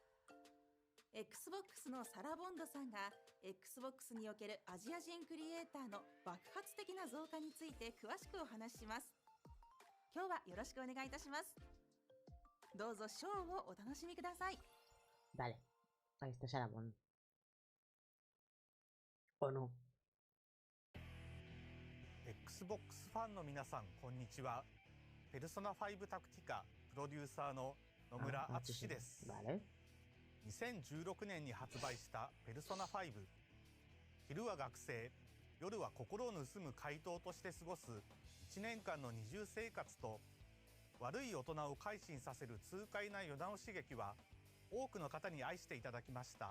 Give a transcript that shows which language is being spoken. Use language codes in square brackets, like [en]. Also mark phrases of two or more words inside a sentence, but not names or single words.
[ja] Xbox のサラ・ボンドさんが Xbox におけるアジア人クリエイターの爆発的な増加について詳しくお話しします。今日はよろしくお願いいたします。どうぞショーをお楽しみください。 [es] Vale, ahí está Sarabón. ¿O no? [ja] Xbox ファンの皆さんこんにちは。ペルソナ5タクティカプロデューサーの野村敦です。 [es] Vale. [ja] 2016年に発売したペルソナ5。昼は学生、夜は心を盗む怪盗として過ごす1年間の二重生活と、悪い大人を改心させる痛快な世直し劇は多くの方に愛していただきました。